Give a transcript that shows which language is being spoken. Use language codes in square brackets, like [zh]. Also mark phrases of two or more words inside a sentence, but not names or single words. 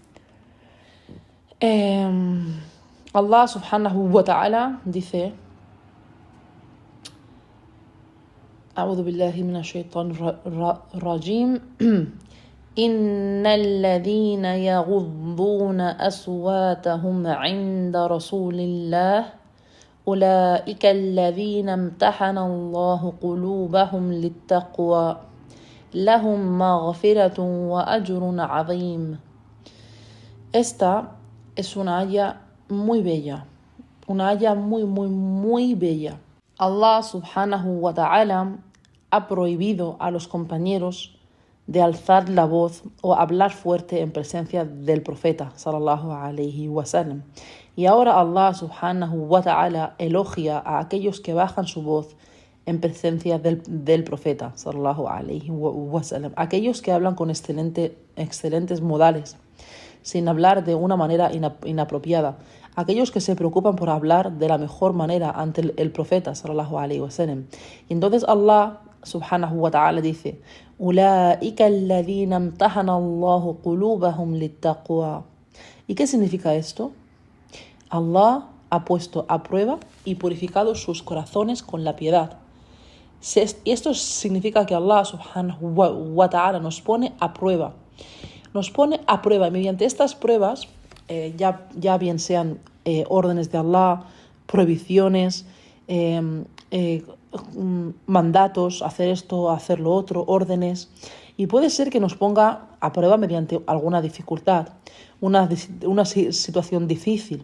[ar] الله سبحانه وتعالى dice: أعوذ بالله من الشيطان الرجيم إن الذين يغضون أصواتهم عند رسول الله أولئك الذين امتحن الله قلوبهم للتقوى لهم مغفرة وأجر عظيم. [es] Esta es una aya muy bella, una aya muy bella. [ar] الله سبحانه وتعالى [es] ha prohibido a los compañeros de alzar la voz o hablar fuerte en presencia del profeta [ar] صلى الله عليه وسلم. [es] Y ahora [ar] الله سبحانه وتعالى [es] elogia a aquellos que bajan su voz en presencia del profeta [ar] صلى الله عليه وسلم, [es] aquellos que hablan con excelentes modales, sin hablar de una manera inapropiada, aquellos que se preocupan por hablar de la mejor manera ante el profeta [ar] صلى الله عليه وسلم. [es] Y entonces [ar] الله سبحانه وتعالى dice: أولئك الذين امتحن الله قلوبهم للتقوى. [es] ¿Y qué significa esto? Allah ha puesto a prueba y purificado sus corazones con la piedad. Y esto significa que [ar] الله سبحانه وتعالى [es] nos pone a prueba. Nos pone a prueba y mediante estas pruebas, ya bien sean órdenes de Allah, prohibiciones, mandatos, hacer esto, hacer lo otro, órdenes. Y puede ser que nos ponga a prueba mediante alguna dificultad, una situación difícil.